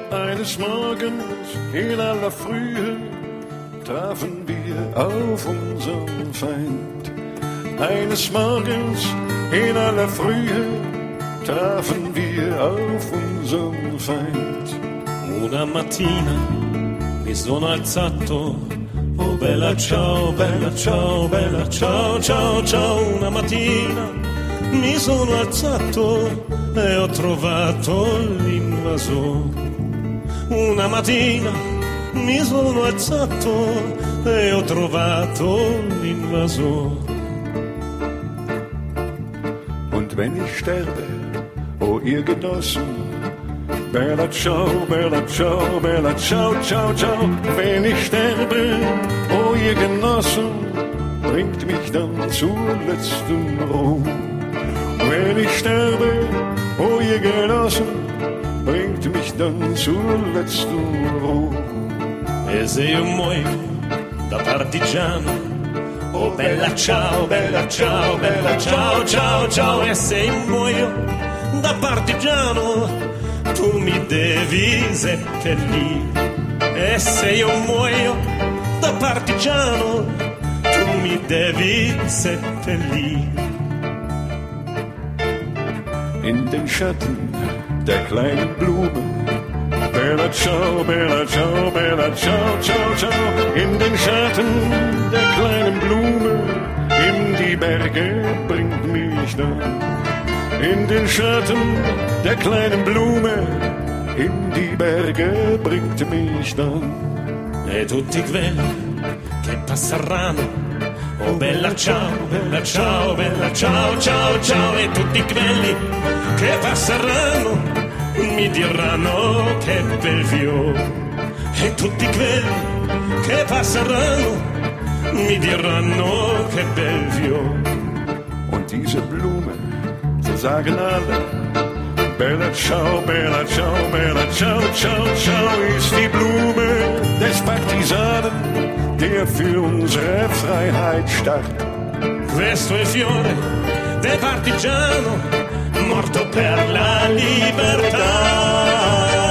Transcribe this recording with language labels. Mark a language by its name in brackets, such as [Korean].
[German] Eines Morgens in aller Frühe trafen wir auf unseren Feind. Eines Morgens in aller Frühe trafen wir auf unseren Feind. [Italian] Una mattina mi sono alzato, oh bella ciao, bella ciao, bella ciao, ciao, ciao. Una mattina mi sono alzato e ho trovato l'invasor. Una mattina mi sono alzato e ho trovato l'invasor. [German] Und wenn ich sterbe, oh ihr Genossen, [Italian] bella ciao, bella ciao, bella ciao, ciao, [German] ciao. Wenn ich sterbe, oh ihr Genossen, bringt mich dann zur letzten Ruhe. Wenn ich sterbe, oh ihr Genossen, bringt mich dann zur letzten Ruhe. [Italian] E se io muoio da partigiano, oh bella ciao, bella ciao, bella ciao, ciao, ciao. E se io muoio da partigiano, tu mi devi seppellir. E se io muoio da partigiano, tu mi devi seppellir. [German] In den Schatten der kleinen Blumen, [Italian] bella ciao, bella ciao, bella ciao, ciao, [German] ciao. In den Schatten der kleinen Blumen, in die Berge bringt mich dann. In den Schatten der kleinen Blume, in die Berge bringt mich dann. [Italian] E tutti quelli che passeranno, oh bella ciao, bella ciao, bella ciao, ciao, ciao. E tutti quelli che passeranno mi diranno che bel fior. E tutti quelli che passeranno mi diranno che bel fior. [German] Und diese Blume sagen alle, [Italian] bella ciao, bella ciao, bella ciao, ciao, [German] ciao. Ist die Blume des Partisanen, der für unsere Freiheit starb. [Italian] Questo è il fiore del partigiano, morto per la libertà.